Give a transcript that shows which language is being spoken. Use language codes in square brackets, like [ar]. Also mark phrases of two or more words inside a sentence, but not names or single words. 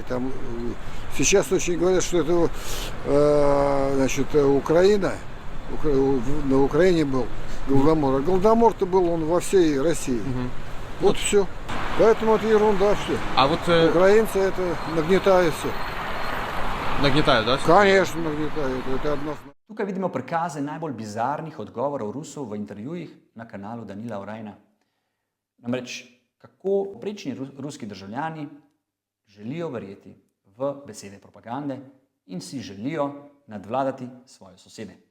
[ru] Там сейчас очень говорят, что это значит, Украина. На Украине был Голодомор. А Голодомор-то был он во всей России. Вот все. Поэтому это ерунда все. А вот Украинцы это нагнетают все. нагнетают, да? Конечно, нагнетают. Это одно. [sl] Tukaj vidimo prikaze najbolj bizarnih odgovorov Rusov v intervjujih na kanalu Danila Orajna. Namreč, kako prečni ruski državljani želijo verjeti v besede propagande in si želijo nadvladati svoje sosede.